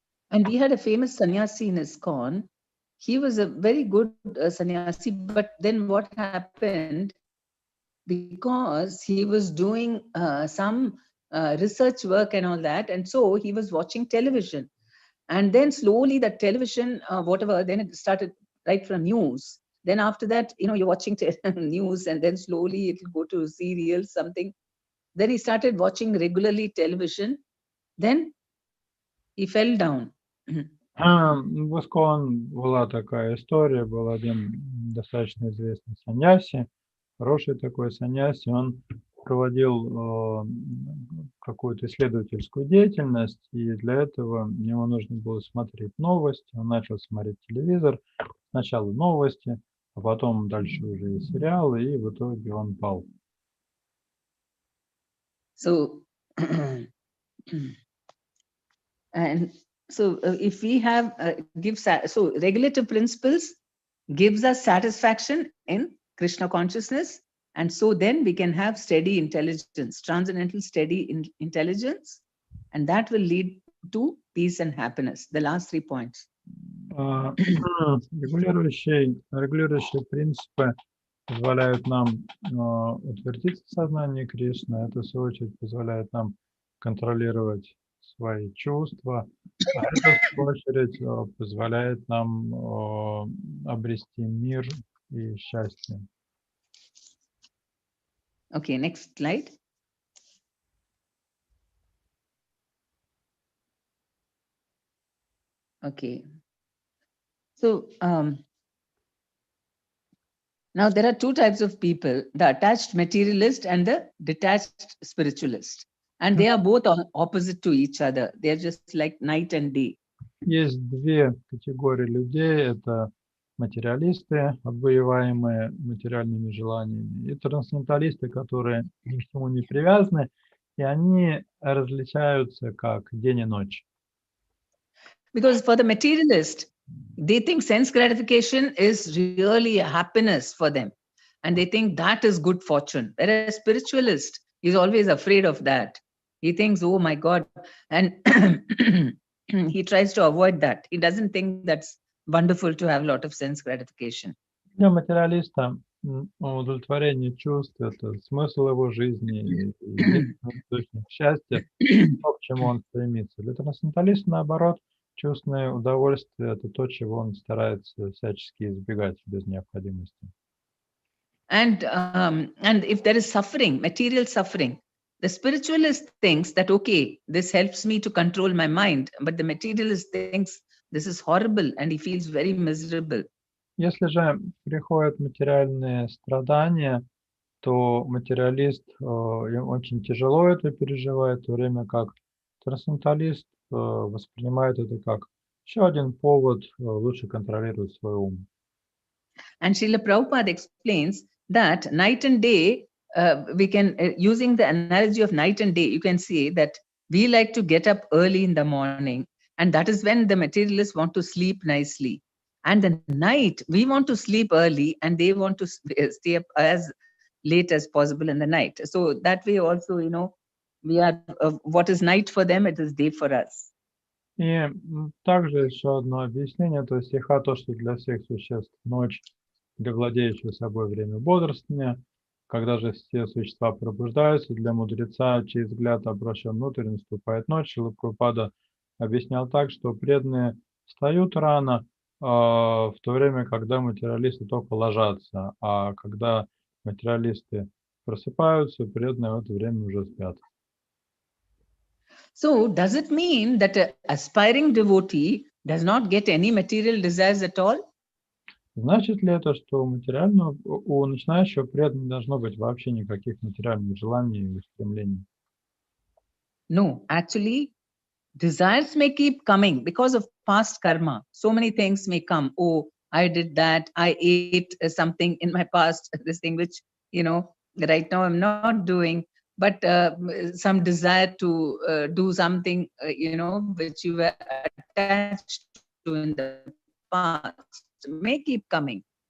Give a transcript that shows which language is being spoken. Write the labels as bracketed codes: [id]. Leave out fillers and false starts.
[en] And we had a famous sannyasi in ISKCON. He was a very good sannyasi, but then what happened, because he was doing some research work and all that, and so he was watching television. And then slowly the television, whatever, then it started right from news. Then after that, you're watching news, and then slowly it will go to serials, something. Then he started watching regularly television. Then he fell down. [ru] В ISKCON была такая история, был один достаточно известный саньяси, хороший такой саньяси, он проводил какую-то исследовательскую деятельность, и для этого ему нужно было смотреть новости, он начал смотреть телевизор, сначала новости, а потом дальше уже и сериалы, и в итоге он пал. [en] So, and so if we have so regulative principles gives us satisfaction in Krishna consciousness, and so then we can have steady intelligence, transcendental steady intelligence, and that will lead to peace and happiness. The last 3 points. [ru] Регулирующие принципы позволяют нам утвердиться в сознании Кришны. Это, в свою очередь, позволяет нам контролировать свои чувства. А это, в свою очередь, позволяет нам обрести мир и счастье. [en] Okay, next slide. Okay. So now there are two types of people, the attached materialist and the detached spiritualist. And they are both opposite to each other. They are just like night and day. [ru] Есть две категории людей. Это материалисты, обуяемые материальными желаниями, и трансценденталисты, которые ни к чему не привязаны, и они различаются как день и ночь. [en] Because for the materialist, they think sense gratification is really a happiness for them. And they think that is good fortune. Whereas spiritualist is always afraid of that. He thinks, oh my God. And he tries to avoid that. He doesn't think that's wonderful to have a lot of sense gratification. [ru] Для материалиста удовлетворение чувств – это смысл его жизни и источник счастья, то, к чему он стремится. Для трансценденталиста, наоборот, чувственное удовольствие – это то, чего он старается всячески избегать без необходимости. [en] And if there is suffering, material suffering, the spiritualist thinks that, okay, this helps me to control my mind, but the materialist thinks this is horrible and he feels very miserable. [ru] Если же приходят материальные страдания, то материалист, им очень тяжело это переживает, в то время как трансценденталист воспринимает это как еще один повод лучше контролировать свой ум. [en] And Srila Prabhupada explains that night and day, we can, using the analogy of night and day, you can see that we like to get up early in the morning, and that is when the materialists want to sleep nicely. And the night, we want to sleep early, and they want to stay up as late as possible in the night. So that way also, we are, what is night for them, it is day for us. [ru] И также еще одно объяснение, то есть стиха, то, что для всех существ ночь, для владеющего собой время бодрствования, когда же все существа пробуждаются, для мудреца, чей взгляд обращен внутрь, наступает ночь. Шрила Прабхупада объяснял так, что преданные встают рано, в то время, когда материалисты только ложатся, а когда материалисты просыпаются, преданные в это время уже спят. [en] So does it mean that an aspiring devotee does not get any material desires at all? [ru] Значит ли это, что у начинающего преданного не должно быть вообще никаких материальных желаний и устремлений? [en] No, actually, desires may keep coming because of past karma. So many things may come. Oh, I did that. I ate something in my past, this thing which, right now I'm not doing. But some desire to do something, which you were attached to in the past may keep coming.